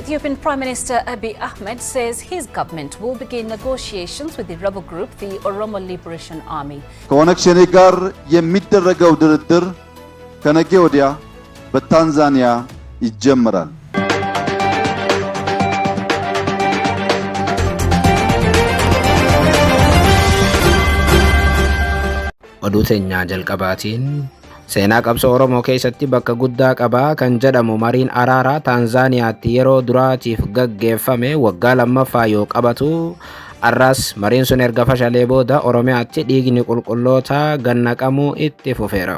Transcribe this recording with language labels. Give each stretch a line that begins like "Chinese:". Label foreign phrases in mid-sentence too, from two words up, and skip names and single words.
English: Ethiopian Prime Minister Abiy Ahmed says his government will begin negotiations with the rebel group, the Oromo Liberation Army.
Amharic: ከኦነግ ሸኔ ጋር የሚደረገው ድርድር ከነገ ወዲያ በታንዛኒያ ይጀምራል። ኦዱተኛ ጀልቀባቲን
Oromo: seenaa qabsoo Oromoo keessatti bakka guddaa qabaa kan jedhamu mariin araaraa Taanzaaniyaatti yeroo duraatiif gaggeeffame waggaa lammaffaa yoo qabatu arras mariin sun erga fashalee booda Oromiyaatti dhiigni qulqulloota gannaqamuu itti fufeera.